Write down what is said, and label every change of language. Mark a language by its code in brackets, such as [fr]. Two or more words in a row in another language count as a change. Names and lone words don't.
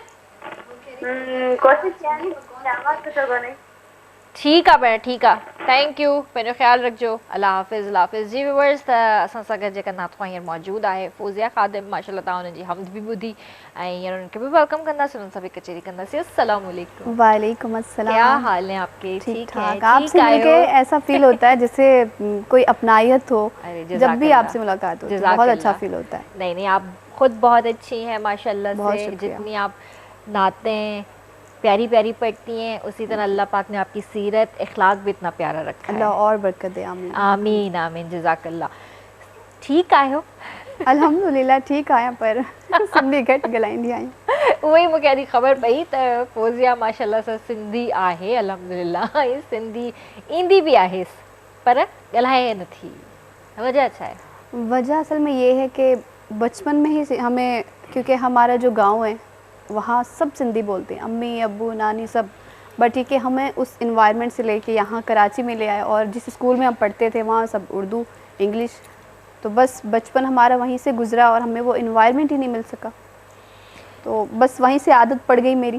[sd] कोशिशि कयां। ठीकु आहे भेण, ठीकु आहे। [en] Thank you, [sd] पंहिंजो ख़्यालु रखिजो। [ur] اللہ حافظ، اللہ حافظ. [sd] जी व्यूअर्स, त असां सां गॾु जेका नात हींअर मौजूदु आहे फ़ौज़िया ख़ादिम, माशाल्लाह तव्हां हुननि जी हमद बि ॿुधी ऐं हींअर उन्हनि खे बि वेलकम कंदासीं, उन्हनि सां बि कचेरी कंदासीं। [ar] السلام علیکم. وعلیکم السلام. [ur] کیا حال ہے آپ کے? ٹھیک ہے? ٹھاک. آپ سے مل کے ایسا فیل ہوتا ہے جیسے کوئی اپنائیت ہو. جب بھی آپ سے ملاقات ہوتی ہے بہت اچھا فیل ہوتا ہے. نہیں نہیں، آپ خود بہت اچھی ہیں ماشاءاللہ سے۔ جتنی آپ نعتیں پیاری پیاری پڑھتی ہیں، اسی طرح اللہ پاک نے آپ کی سیرت اخلاق بھی اتنا پیارا رکھا ہے. اللہ اور برکت دے۔ آمین [ar] آمین آمین، جزاک اللہ. [sd] ठीक आयो? अल्हम्दुलिल्लाह ठीक आया, पर सिंधी घट ॻाल्हाईंदी आहियां। वही मूंखे अॼु ख़बर पई त फ़ौज़िया माशाल्लाह सां सिंधी आहे, अल्हम्दुलिल्लाह। सिंधी ईंदी भी आहे, पर ॻाल्हाए नथी। वजह छा है? [ur] وجہ اصل میں یہ ہے کہ بچپن میں ہی ہمیں، کیونکہ ہمارا جو گاؤں ہے وہاں سب سندھی بولتے ہیں، امی ابو نانی سب. بٹ ٹھیک ہے، ہمیں اس انوائرمنٹ سے لے کے یہاں کراچی میں لے آئے اور جس اسکول میں ہم پڑھتے تھے وہاں سب اردو انگلش، تو بس بچپن ہمارا وہیں سے گزرا اور ہمیں وہ انوائرمنٹ ہی نہیں مل سکا، تو بس وہیں سے عادت پڑ گئی میری.